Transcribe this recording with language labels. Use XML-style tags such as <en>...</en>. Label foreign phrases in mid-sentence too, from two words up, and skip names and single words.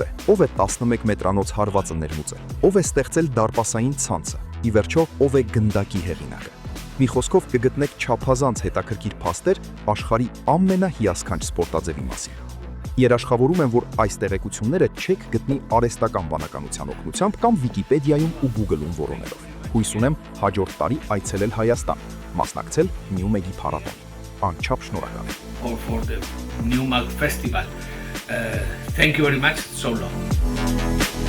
<hy>ով է 11 մետրանոց հարվածը ներմուծել, ով է ստեղծել դարպասային ցանցը, ի վերջո ով է գնդակի հեղինակը։ Մի խոսքով կգտնեք չափազանց հետաքրքիր փաստեր աշխարհի ամենահիասքանչ սպորտաձևի մասին։ Երաշխավորում եմ, որ այս տեղեկությունները չեք գտնի արհեստական բանականության օգնությամբ կամ Վիկիպեդիայում ու Google-ում որոնելով։ Հույս ունեմ հաջորդ տարի այցելել Հայաստան, մասնակցել Նյումեգի փառատոնին։ Անչափ շնորհակալ եմ։</hy> <en>Or for the Newmag Festival. Thank you very much. So long.</en>